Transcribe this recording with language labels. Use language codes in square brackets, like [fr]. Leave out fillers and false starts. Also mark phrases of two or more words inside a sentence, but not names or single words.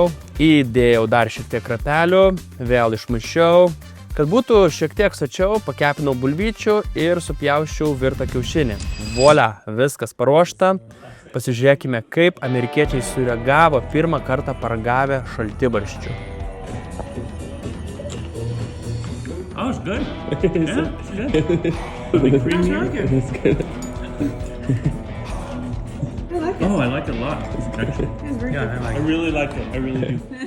[lt] Įdėjau dar šiek tiek krapelių. Vėl išmaišiau. Kad būtų šiek tiek sočiau, pakepinau bulvyčių ir supjausčiau virtą kiaušinį. Volia, viskas paruošta. Pasižiūrėkime, kaip amerikiečiai sureagavo pirmą kartą paragavę šaltibarščių. [en] Oh, it's good. Yeah, it's good. Like creamy. It's good. I like it. Oh, I like it a lot, actually. It's very good. I really like it. I really do.